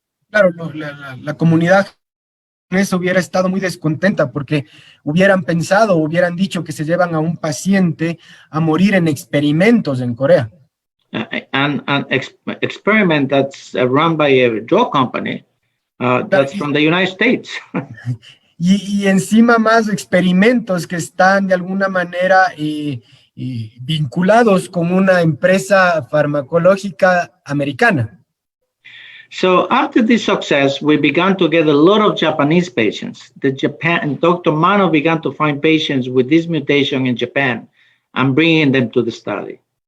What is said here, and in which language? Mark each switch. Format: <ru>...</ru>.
<es>Claro, la comunidad japonesa hubiera estado muy descontenta porque hubieran dicho que se llevan a un paciente a morir en experimentos en Corea.</es> <en>An experiment that's run by a drug company that's from the United States.</en> <es>y encima más experimentos que están de alguna manera vinculados con una empresa farmacológica americana.</es> <en>So after this success, we began to get a lot of Japanese patients. Dr. Mano began to find patients with this mutation in Japan and bringing them to the study.</en>